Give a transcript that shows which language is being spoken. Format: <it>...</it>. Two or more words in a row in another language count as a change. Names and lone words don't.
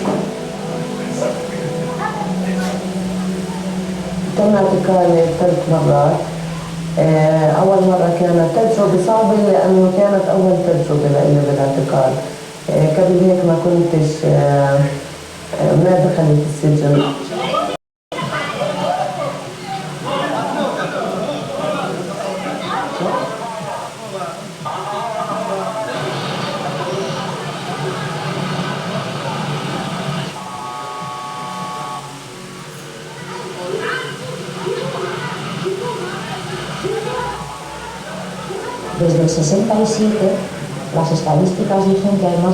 <ar>تم اعتقالي 3 مرات. أول مرة كانت تجربة صعبة لأنه كانت أول تجربة لي بالاعتقال. قبل هيك ما كنتش ما دخلت السجن.</ar> <es>Desde el 67, las estadísticas dicen que hay más</es>